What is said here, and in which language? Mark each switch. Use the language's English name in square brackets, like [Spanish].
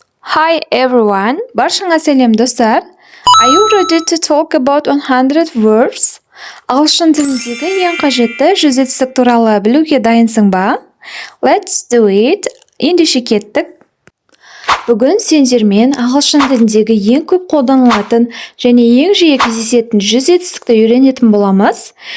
[English] Hi everyone, [Kazakh] баршаңа сәлем достар. [English] Are you ready to talk about 100 words? [Kazakh] Ағылшын тіліндегі ең қажетті 100 жетістік туралы білуге дайынсың ба? [English] Let's do it. [Kazakh] Ендеше кеттік. Бүгін сендермен ағылшын тіліндегі ең көп қолданылатын және ең жиі кездесетін 100 жетістікті үйренетін боламыз.